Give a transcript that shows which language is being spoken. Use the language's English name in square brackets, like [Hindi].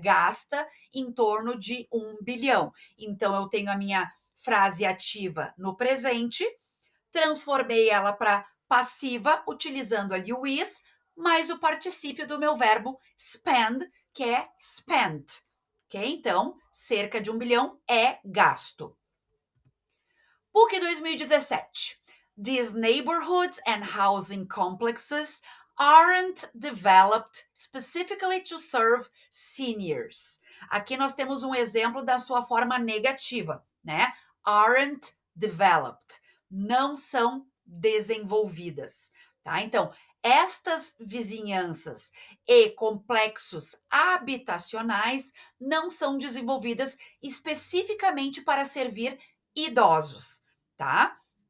[Portuguese] Gasta em torno de 1 bilhão. Então eu tenho a minha frase ativa no presente, transformei ela para passiva, utilizando ali o is, mais o particípio do meu verbo spend, que é spent. Ok? Então, cerca de 1 bilhão é gasto. PUC 2017. [English] These neighborhoods and housing complexes aren't developed specifically to serve seniors. [Portuguese] Aqui nós temos um exemplo da sua forma negativa, né? [English] Aren't developed. [Portuguese] Não são desenvolvidas, tá? Então, estas vizinhanças e complexos habitacionais não são desenvolvidas especificamente para servir idosos, tá?